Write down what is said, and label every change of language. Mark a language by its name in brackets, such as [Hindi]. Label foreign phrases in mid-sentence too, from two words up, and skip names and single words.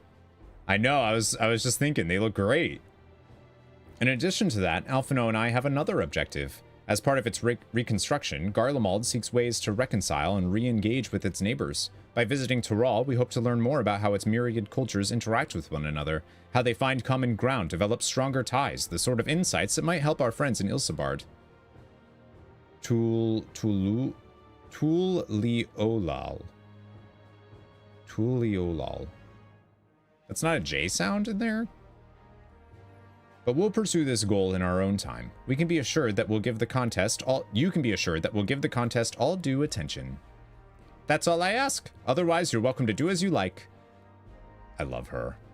[English] I know, I was just thinking, they look great. In addition to that, Alphino and I have another objective. As part of its reconstruction, Garlemald seeks ways to reconcile and re-engage with its neighbors. By visiting Tural, we hope to learn more about how its myriad cultures interact with one another, how they find common ground, develop stronger ties, the sort of insights that might help our friends in Ilsabard. Tuliolal. Tuliolal. That's not a J sound in there? But we'll pursue this goal in our own time. We can be assured that we'll give the contest all... You can be assured that we'll give the contest all due attention. That's all I ask. Otherwise, you're welcome to do as you like. I love her.